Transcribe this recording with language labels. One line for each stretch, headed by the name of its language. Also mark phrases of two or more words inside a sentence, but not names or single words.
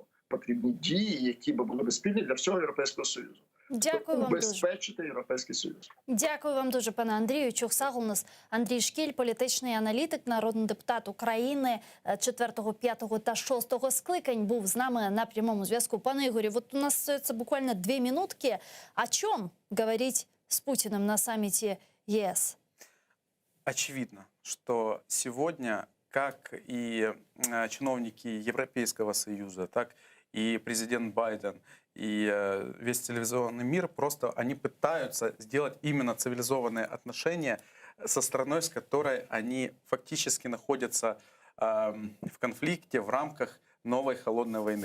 Ukrainian: Потрібні дії, які б були спільні для всього Європейського Союзу. Дякую вам убезпечити Європейський Союз. Дякую вам дуже, пане Андрію. Чухсагл у нас Андрій Шкіль, політичний аналітик, народний депутат України 4, 5 та 6 скликань, був з нами на прямому зв'язку. Пане Ігорі,
Russian: вот у нас остается буквально 2 минутки. О чем говорить с Путиным на саммите ЕС? Очевидно, что сегодня, как и чиновники Европейского Союза, так и президент Байден, и весь цивилизованный мир, просто они пытаются сделать именно цивилизованные отношения со страной, с которой они фактически находятся в конфликте в рамках новой холодной войны.